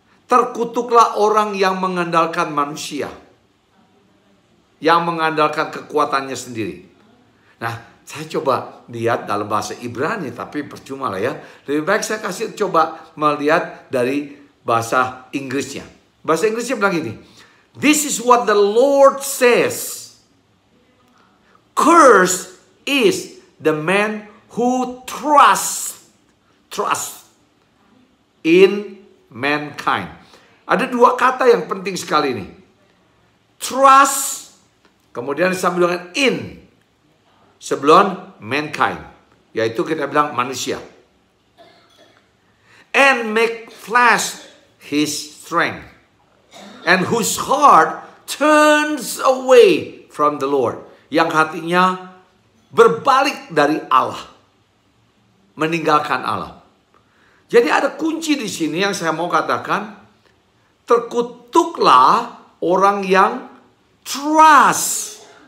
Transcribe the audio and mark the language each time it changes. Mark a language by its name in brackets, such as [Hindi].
[Indonesian] Terkutuklah orang yang mengandalkan manusia. Yang mengandalkan kekuatannya sendiri. Nah, saya coba lihat dalam bahasa Ibrani, tapi percuma lah ya. Lebih baik saya coba melihat dari bahasa Inggrisnya. Bahasa Inggrisnya bilang gini. [English] This is what the Lord says. Cursed is the man who trusts in mankind. [Indonesian] Ada 2 kata yang penting sekali ini. Trust, kemudian disambung dengan in. Sebelum mankind. Yaitu kita bilang manusia. [English] And make flesh his strength. And whose heart turns away from the Lord. [Indonesian] Yang hatinya berbalik dari Allah. Meninggalkan Allah. Jadi ada kunci di sini yang saya mau katakan. Terkutuklah orang yang trust.